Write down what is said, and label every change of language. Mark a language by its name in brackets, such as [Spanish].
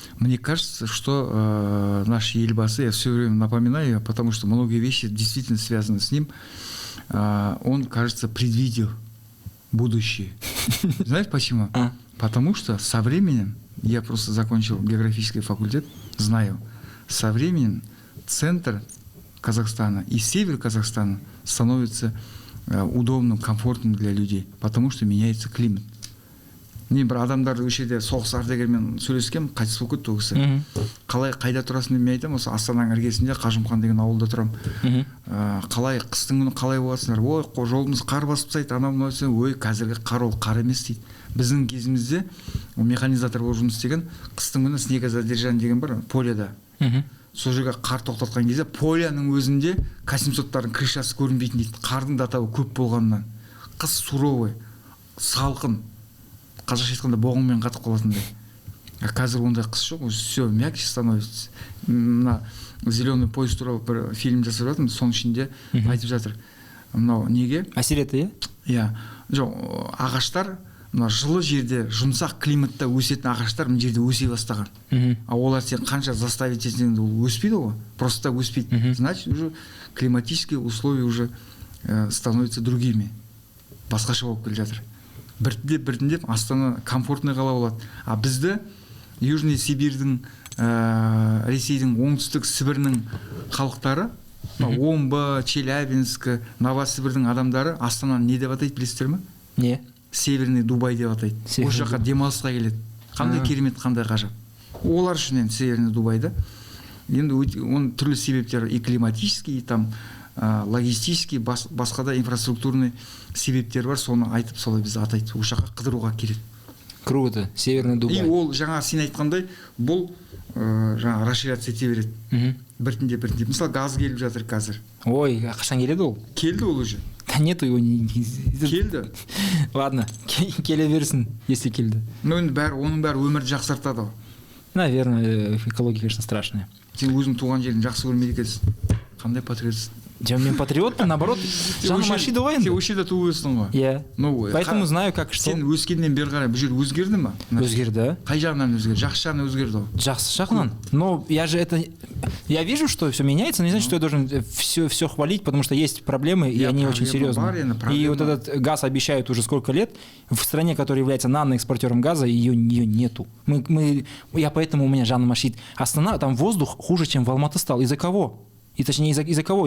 [Russian] Мне кажется, что наш Елбасы, я все время напоминаю, потому что многие вещи действительно связаны с ним, он, кажется, предвидел будущее. Знаешь почему? Потому что со временем, я просто закончил географический факультет, знаю, со временем центр Казахстана и север Казахстана становится удобным, комфортным для людей, потому что меняется климат. [Kazakh] Мен бір адамдарды осы жерде соғыс ардагермен сөйлескенмін, қайтыс болып кетті ол кісі. Қалай қайда тұрасың деп мен айтамын, осы Астананың іргесінде Қажымқан деген ауылда тұрамын. Қалай қыстың күні қалай боласыңдар? Ой, жолымыз қар басып тастайды, анау мынау десең, ой, қазіргі қар ол қар емес дейді. Біздің кезімізде механизатор болып жұмыс істеген, қыстың күні снегозадержание деген бар поляда. Сол жерге қар тоқтатқан кезде поляның өзінде К-700-тардың крышасы көрінбейтін дейді. Қардың да атауы көп болғаннан. Қыс суровый, салқын. Қазақша айтқанда боғыңмен қатып қалатындай. Қазір ондай қыс жоқ, [Russian] все мягче становится. [Kazakh] Мына зеленый поезд туралы бір фильм жасап жатырмын, соның ішінде айтып жатыр. Мынау неге? Әсер етті, иә? Жоқ, ағаштар мына жылы жерде, жұмсақ климатта өсетін ағаштар мына жерде өсе бастаған. Олар сен қанша заставить етсең де ол өспейді ғой, просто өспейді. [Russian] Значит, уже климатические условия уже становятся другими. [Kazakh] Басқаша болып келе жатыр. Біртіндеп Астана комфортный қала болады. А бізді Южный Сибирьдің, Ресейдің, Оңтүстік Сібірдің халықтары, Омбы, Челябинск, Новосібірдің адамдары Астананы не деп атайды, білесіздер ме? Не? Северный Дубай деп атайды. Осы жаққа демалысқа келеді. Қандай керемет, қандай ғажап. Олар үшін енді Северный Дубайда. Енді оның түрлі себептері [Russian] и климатический, и там логистический, [Kazakh] басқа да инфраструктурный себептер бар, соны айтып солай бізді атайды. Осы жаққа қыдыруға келеді. [Russian] Круто, Северный Дубай. [Kazakh] И ол жаңа сен айтқандай, бұл жаңа расширяция ете береді. Біртіндеп. Мысалы, газ келіп жатыр қазір. Ой, қашан келеді ол? Келді ол уже. [Russian] Да нету его. [Kazakh] Келді. [Russian] Ладно, [Kazakh] келе берсін, [Russian] если [Kazakh] келді. Ну, оның бәрі өмірді жақсартады. [Russian] Наверное, экология, конечно, страшная. [Kazakh] Сен өзің туған жерін жақсы көрмейді екенсің. Қандай патриотсың? Мен патриотпын, наоборот, Жанна Машидова енді. Сен осы жерде туып өстің ғой. Иә. [Russian] Поэтому знаю, как что. [Kazakh] Сен өскеннен бері қарай бұл жер өзгерді ма? Өзгерді. Қай жағынан өзгерді? Жақсы жағынан өзгерді ғой. Жақсы жағынан. [Russian] Но я вижу, что все меняется, но не значит, что я должен все хвалить, потому что есть проблемы, и они очень серьезные. И вот этот газ обещают уже сколько лет. В стране, которая является наноэкспортером газа, ее нету. Я поэтому у меня Жанна Машид. Астана, там воздух хуже, чем в Алматы стал. Из-за кого? И точнее из-за кого?